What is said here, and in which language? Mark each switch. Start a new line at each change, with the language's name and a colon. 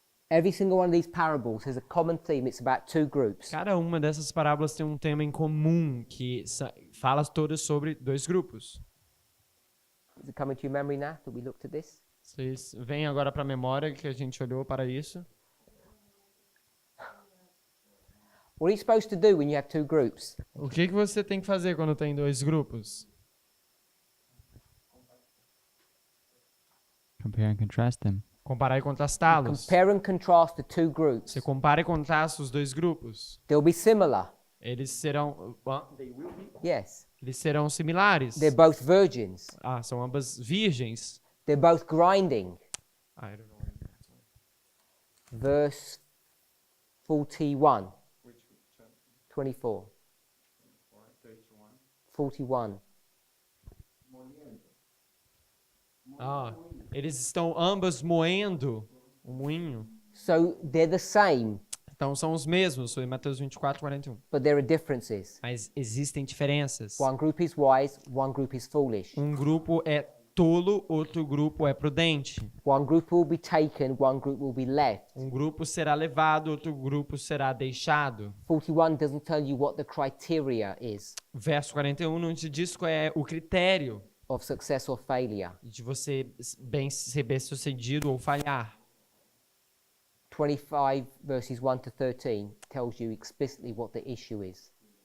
English: Every single one of these parables has a common theme. It's about 2 groups.
Portuguese: Cada uma dessas parábolas tem um tema em comum que fala todas sobre 2 grupos.
English: Is it coming to your memory now that we looked at this?
Portuguese: Vocês veem agora para a memória que a gente olhou para isso.
English: What are you supposed to do when you have 2 groups?
Portuguese: O que você tem que fazer quando tem 2 grupos?
English: Compare and contrast them.
Portuguese: Comparar e contrastá-los.
English: Compare and contrast the 2 groups.
Portuguese: Você compara e contrasta os 2 grupos.
English: They'll be similar.
Portuguese: Eles serão
English: Yes.
Portuguese: eles serão similares.
English: They're both virgins.
Portuguese: São ambas virgens.
English: They're both grinding. I don't know. Verse 41. 24. 41.
Portuguese: Eles estão ambas moendo o moinho.
English: So they're the same,
Portuguese: Então são os mesmos, foi Mateus 24, 41.
English: but there are differences.
Portuguese: Mas existem diferenças.
English: One group is wise, one group is foolish.
Portuguese: Um grupo é tolo, outro grupo é prudente.
English: One group will be taken, one group will be left.
Portuguese: Um grupo será levado, outro grupo será deixado.
English: 41 doesn't tell you what the criteria is
Portuguese: Verso 41 não te diz qual é o critério
English: of success or failure.
Portuguese: de você ser bem-sucedido ou falhar.
English: 25 verses 1 to 13 tells you explicitly what the issue is.